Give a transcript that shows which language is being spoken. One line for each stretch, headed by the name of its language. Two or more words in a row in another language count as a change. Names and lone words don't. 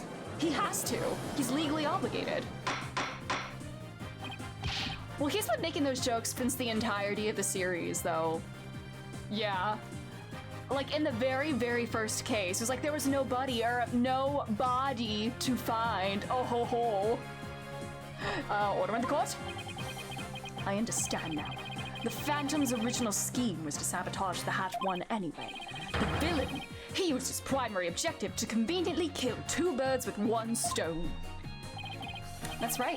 English: He has to. He's legally obligated. Well, he's been making those jokes since the entirety of the series, though. Yeah. Like, in the very, very first case, it was like there was nobody to find. Oh ho ho. Order in the court? I understand now. The Phantom's original scheme was to sabotage the Hatch 1 anyway. The villain, he used his primary objective to conveniently kill 2 birds with 1 stone. That's right.